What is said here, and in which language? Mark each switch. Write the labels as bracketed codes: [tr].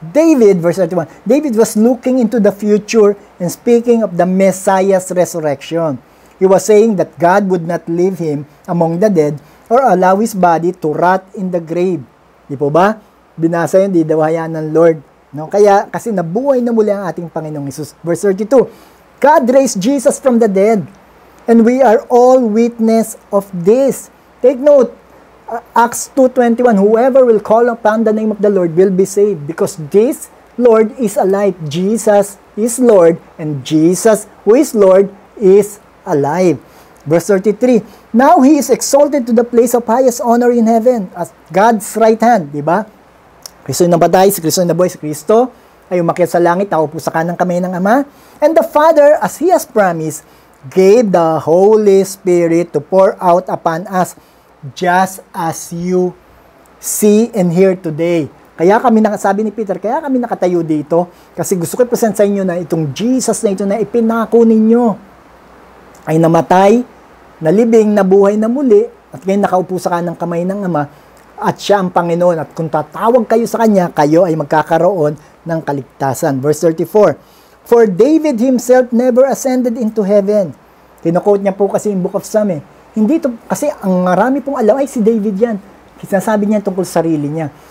[en] David, verse 31, David was looking into the future and speaking of the Messiah's resurrection. He was saying that God would not leave him among the dead or allow his body to rot in the grave. [tl] Di po ba? Binasa yun, di daw hayaan ng Lord. No? Kaya, kasi nabuhay na muli ang ating Panginoong Hesus. [en] Verse 32, God raised Jesus from the dead, and we are all witness of this. Take note, Acts 2:21, whoever will call upon the name of the Lord will be saved, because this Lord is alive. Jesus is Lord, and Jesus, who is Lord, is alive. Verse 33, now He is exalted to the place of highest honor in heaven, as God's right hand. [tl] Diba? Kristo yung nabatay, si Kristo yung nabuhay, si Kristo ay umakyat sa langit, nakaupo sa kanang kamay ng Ama. [en] And the Father, as He has promised, gave the Holy Spirit to pour out upon us just as you see and hear today. [tl] Kaya kami, sabi ni Peter, kaya kami nakatayo dito kasi gusto ko i-present sa inyo na itong Jesus na ito na ipinako ninyo ay namatay, nalibing, nabuhay na muli, at ngayon nakaupo sa kanang kamay ng Ama, at siya ang Panginoon. At kung tatawag kayo sa Kanya, kayo ay magkakaroon ng kaligtasan. [en] Verse 34, For David himself never ascended into heaven. [tl] Kinukot niya po kasi yung Book of Psalm. Hindi to, kasi ang marami pong alam ay si David yan. Sinasabi niya tungkol sa sarili niya.